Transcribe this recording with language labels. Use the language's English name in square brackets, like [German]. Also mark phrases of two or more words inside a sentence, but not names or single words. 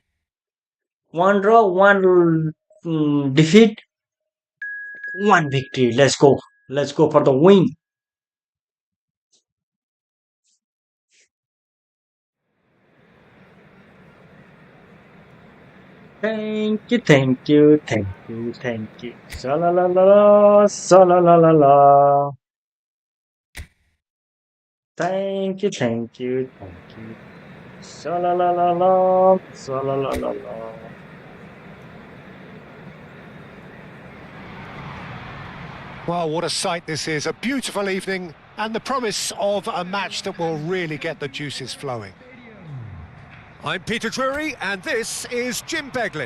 [English] One draw, one defeat, one victory. Let's go. Let's go for the win. Thank you, thank you, thank you, thank you. Sa la la la la, sa la la la la. Thank you, thank you, thank you. Sa la la la la, sa la la la la. Well, what a sight this is. A beautiful evening and the promise of a match that will really get the juices flowing. I'm Peter Drury and this is Jim Beglin.